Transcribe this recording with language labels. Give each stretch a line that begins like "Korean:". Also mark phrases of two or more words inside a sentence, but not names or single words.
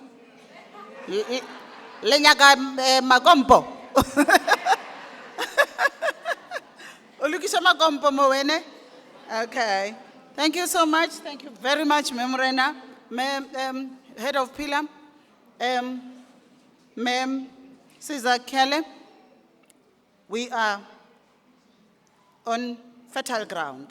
Northern Sotho: Le nyaka magompo. O lokisa magompo mo wene?
English: Okay. Thank you so much. Thank you very much, Memorena. Head of Pillar. Ma'am Caesar Kelly. We are on fertile ground.